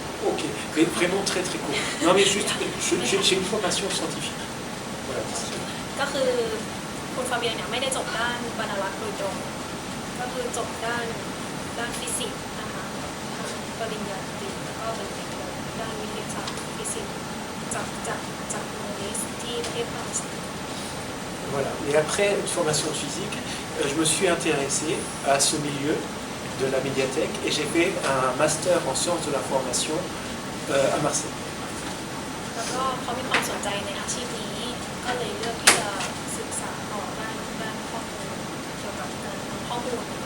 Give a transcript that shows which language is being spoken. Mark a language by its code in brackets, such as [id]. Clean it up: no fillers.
[fr] Ok, mais vraiment très très court. Non mais juste, j'ai une formation scientifique. Voilà. [th] ก็คือคุณฟาเบียนเนี่ยไม่ได้จบด้านบรรณารักษ์โดยตรงก็คือจบด้านฟิสิกส์นะคะปริญญาตรีแล้วก็เป็นโทด้านวิทยาศาสตร์ฟิสิกส์จากโรงเรียนที่ประเทศฝรั่งเศส [fr] Voilà. Et après une formation physique, je me suis intéressé à ce milieu de la médiathèque et j'ai fait un master en sciences de l'information à Marseille. [th] แล้วก็เขามีความสนใจในอาชีพนี้ก็เลยเลือกที่จะศึกษาต่อด้านข้อมูลเกี่ยวกับการทำข้อมูล